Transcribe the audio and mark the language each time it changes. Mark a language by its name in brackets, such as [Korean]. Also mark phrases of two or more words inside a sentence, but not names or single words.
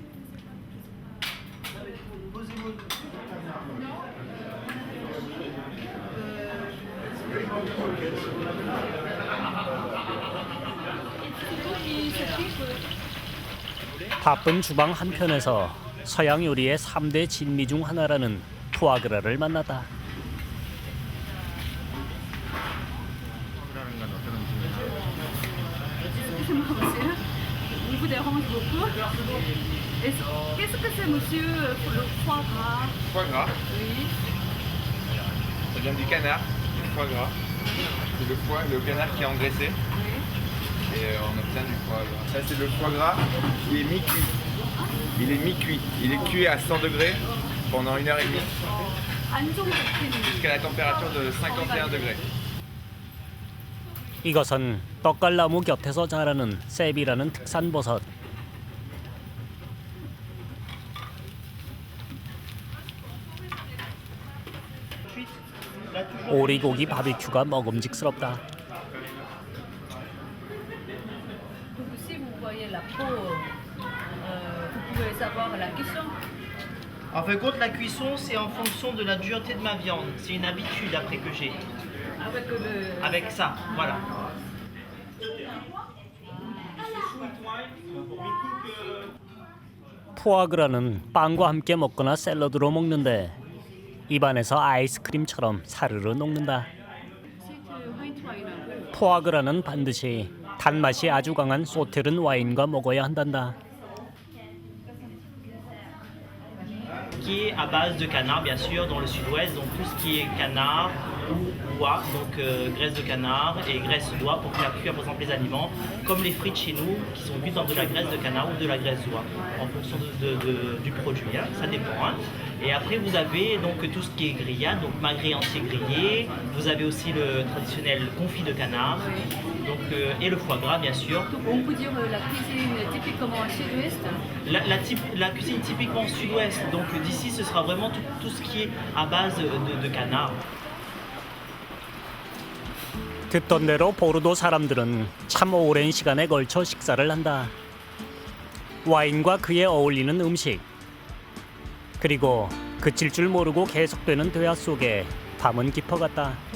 [Korean] 바쁜 주방 한편에서 서양 요리의 3대 진미 중 하나라는 푸아그라를 만났다. [French] Il vous dérange beaucoup. Qu'est-ce que c'est, monsieur, le foie gras? Foie gras, Oui. ça vient du canard, du foie gras. C'est le foie, le canard qui est engraissé. Oui. Et on obtient du foie gras. Ça c'est le foie gras qui est mi-cuit. Il est mi-cuit. Il est cuit à 100 degrés pendant 1h30 jusqu'à la température de 51 degrés. [Korean] 이것은 떡갈나무 곁에서 자라는 세비라는 특산 버섯. 오리고기 바비큐가 먹음직스럽다. [French] Si vous voyez la peau, vous pouvez savoir la cuisson. En fin de compte, la cuisson, c'est en fonction de la dureté de ma viande. C'est une habitude après que j'ai. Avec ça, voilà. [Korean] 푸아그라는 빵과 함께 먹거나 샐러드로 먹는데 입안에서 아이스크림처럼 사르르 녹는다. 푸아그라는 반드시 단맛이 아주 강한 소테른 와인과 먹어야 한단다. [French] Qui est à base de canard, bien sûr, dans le sud-ouest, donc tout ce qui est canard ou oie, donc graisse de canard et graisse d'oie pour faire cuire par exemple les aliments, comme les frites chez nous qui sont cuites dans de la graisse de canard ou de la graisse d'oie, en fonction du produit, hein, ça dépend. Hein. Et après vous avez donc tout ce qui est grillade, donc magret entier grillé, vous avez aussi le traditionnel confit de canard, donc, et le foie gras bien sûr. On peut dire la cuisine typiquement sud-ouest. La cuisine typiquement sud-ouest, donc d'ici ce sera vraiment tout ce qui est à base de canard. [Korean] 듣던 대로 보르도 사람들은 참 오랜 시간에 걸쳐 식사를 한다. 와인과 그에 어울리는 음식, 그리고 그칠 줄 모르고 계속되는 대화 속에 밤은 깊어갔다.